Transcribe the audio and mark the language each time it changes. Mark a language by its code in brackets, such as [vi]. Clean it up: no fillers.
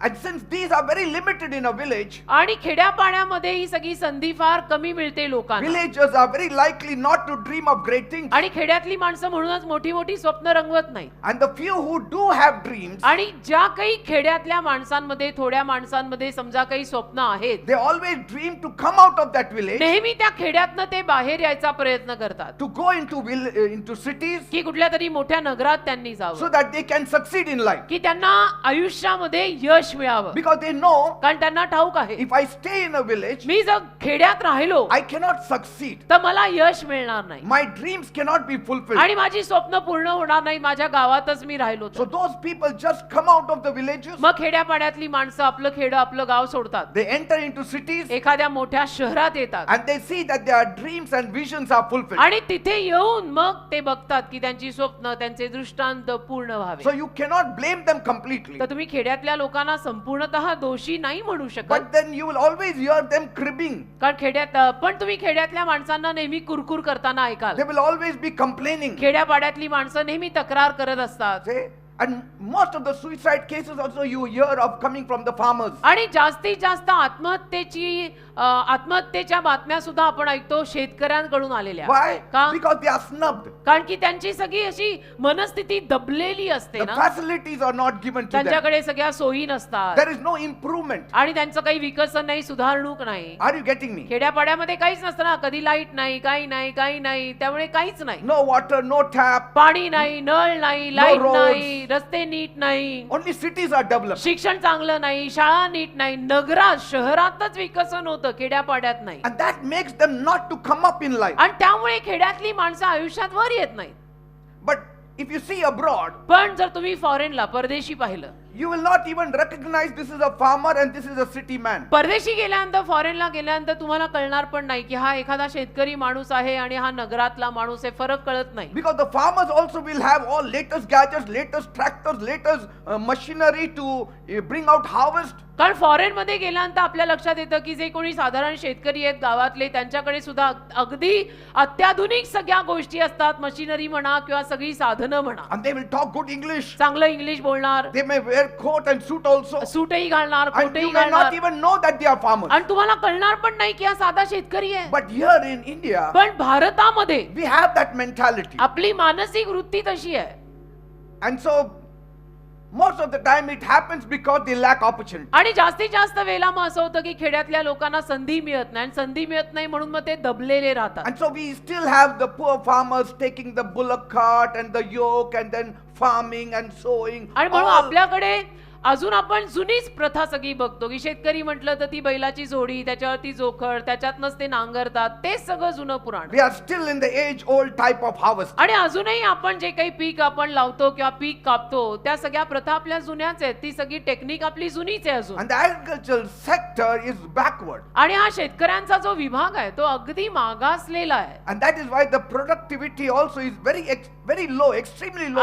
[en] And since these are very limited in a village, [mr] आणि खेड्यापाड्यामध्ये ही सगळी संधी फार कमी मिळते लोकांना. [en] villagers are very likely not to dream of great things. [mr] आणि खेड्यातली माणसं म्हणूनच मोठी मोठी स्वप्न रंगवत नाही. [en] And the few who do have dreams, [mr] आणि ज्या काही खेड्यातल्या माणसांमध्ये, थोड्या माणसांमध्ये समजा काही स्वप्न आहेत, [en] they always dream to come out of that village, [mr] नेहमी त्या खेड्यातनं ते बाहेर यायचा प्रयत्न करतात [en] to go into cities, [mr] की कुठल्या तरी मोठ्या नगरात त्यांनी [en] so [mr] जावं, [en] that they can succeed in life. [mr] की त्यांना आयुष्यामध्ये यश मिळावं. [en] Because they know, [mr] कारण त्यांना ठाऊक आहे [en] if I stay in a village, [mr] मी जर खेड्यात राहिलो [en] I cannot succeed. [mr] तर मला यश मिळणार नाही [en] My dreams cannot be fulfilled. [mr] आणि माझी स्वप्न पूर्ण होणार नाही माझ्या गावातच मी राहिलो तर. [en] So those people just come out of the villages, [mr] मग खेड्यापाड्यातली माणसं आपलं खेड, आपलं गाव सोडतात, [en] they enter into cities, [mr] एखाद्या मोठ्या शहरात येतात [en] and they see that their dreams and visions are fulfilled. [mr] आणि तिथे येऊन मग ते बघतात की त्यांची स्वप्न, त्यांचे दृष्टांत पूर्ण व्हावे. [en] So you cannot blame them completely. [mr] तर तुम्ही खेड्यातल्या लोकांना संपूर्णतः दोषी नाही म्हणू शकत, [en] But then you will always hear them cribbing. [mr] कारण खेड्यात पण तुम्ही खेड्यातल्या माणसांना नेहमी कुरकुर करताना ऐकाल. [en] They will always be complaining. [mr] खेड्यापाड्यातली माणसं नेहमी तक्रार करत असतात. [en] Say, and most of the suicide cases also you hear of coming from the farmers. [mr] आणि जास्तीत जास्त आत्महत्येच्या बातम्या सुद्धा आपण ऐकतो शेतकऱ्यांकडून आलेल्या. [en] Why? [mr] का? [en] Because they are snubbed. [mr] कारण की त्यांची सगळी अशी मनस्थिती दबलेली असते [en] The [mr] ना, [en] facilities are not given to them. [mr] त्यांच्याकडे सगळ्या सोयी नसतात [en] There is no improvement. [mr] आणि त्यांचं काही विकसन नाही, सुधारणूक नाही. [en] Are you getting me? [mr] खेड्यापाड्यामध्ये काहीच नसतं ना, कधी लाईट नाही, काही नाही, त्यामुळे काहीच नाही. [en] No water, no tap. [mr] पाणी नाही, नळ नाही, लाईट [en] roads. [mr] नाही, रस्ते नीट नाही, [en] Only cities are developed. [mr] शिक्षण चांगलं नाही, शाळा नीट नाही. नगरात, शहरातच विकसन होतं, खेड्यापाड्यात नाही. [en] And that makes them not to come up in life. [mr] आणि त्यामुळे खेड्यातली माणसं आयुष्यात वर येत नाहीत. [en] But if you see abroad, [mr] पण जर तुम्ही फॉरेनला, परदेशी पाहिलं, [en] you will not even recognize this is a farmer and this is a city man. [mr] परदेशी गेल्यानंतर, फॉरेनला गेल्यानंतर तुम्हाला कळणार पण नाही की हा एखादा शेतकरी माणूस आहे आणि हा नगरातला माणूस आहे, फरक कळत नाही. [en] Because the farmers also will have all latest gadgets, latest tractors, latest machinery to bring out harvest. [mr] कारण फॉरेन मध्ये गेल्यानंतर आपल्या लक्षात येतं की जे कोणी साधारण शेतकरी आहेत गावातले, त्यांच्याकडे सुद्धा अगदी अत्याधुनिक सगळ्या गोष्टी असतात, मशिनरी म्हणा किंवा सगळी साधनं म्हणा. [en] And they will talk good English. [mr] चांगलं इंग्लिश बोलणार, [en] They may wear coat and suit also. [mr] सूटही घालणार, [en] And [mr] कोटही [en] you may not [mr] घालणार, [en] even know that they are farmers. [mr] आणि तुम्हाला कळणार पण नाही की हा साधा शेतकरी आहे. [en] But here in India, [mr] पण भारतामध्ये [en] we have that mentality. [mr] आपली मानसिक वृत्ती तशी आहे. [en] And so Most of the time it happens because they lack opportunity. [mr] आणि जास्तीत जास्त वेळेला मग असं होतं की खेड्यातल्या लोकांना संधी मिळत नाही आणि संधी मिळत नाही म्हणून मग ते दबलेले राहतात. [en] And so we still have the poor farmers taking the bullock cart and the yoke and then farming and sowing. [mr] आणि म्हणून [en] all- [mr] आपल्याकडे अजून आपण जुनीच प्रथा सगळी बघतो की शेतकरी म्हटलं तर ती बैलाची जोडी, त्याच्यावरती जोखड, त्याच्यातनंच ते नांगरतात, ते सगळं जुनं पुराण. [en] We are still in the age old type of harvest. [mr] आणि अजूनही आपण जे काही पीक आपण लावतो किंवा पीक कापतो त्या सगळ्या प्रथा आपल्या जुन्याच आहेत, ती सगळी टेक्निक आपली जुनीच आहे अजून. [en] And the agricultural sector is backward. [mr] आणि हा शेतकऱ्यांचा जो विभाग आहे तो अगदी मागासलेला आहे. [en] And that is why the productivity also is very low, extremely low.